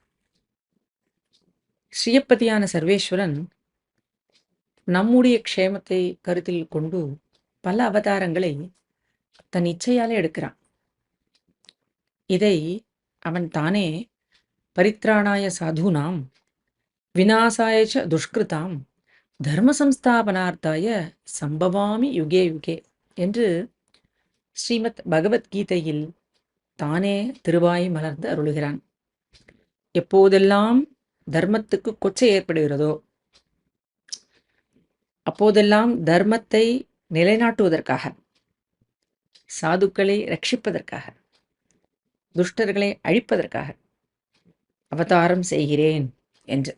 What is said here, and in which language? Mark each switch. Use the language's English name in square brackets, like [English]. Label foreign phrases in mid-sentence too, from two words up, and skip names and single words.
[Tamil] ஸ்ரீயப்பதியான சர்வேஸ்வரன் நம்முடைய க்ஷேமத்தை கருத்தில் கொண்டு பல அவதாரங்களை தன் இச்சையாலே எடுக்கிறான். இதை அவன் தானே [Sanskrit] परित्राणाय साधूनां विनाशाय च दुष्कृतां धर्म संस्थापनार्थाय संभवामि युगे युगे [Tamil] என்று ஸ்ரீமத் பகவத்கீதையில் தானே திருவாய் மலர்ந்து அருளுகிறான். எப்போதெல்லாம் தர்மத்துக்கு கொச்சை ஏற்படுகிறதோ அப்போதெல்லாம் தர்மத்தை நிலைநாட்டுவதற்காக, சாதுக்களை ரட்சிப்பதற்காக, துஷ்டர்களை அழிப்பதற்காக அவதாரம் செய்கிறேன் என்று.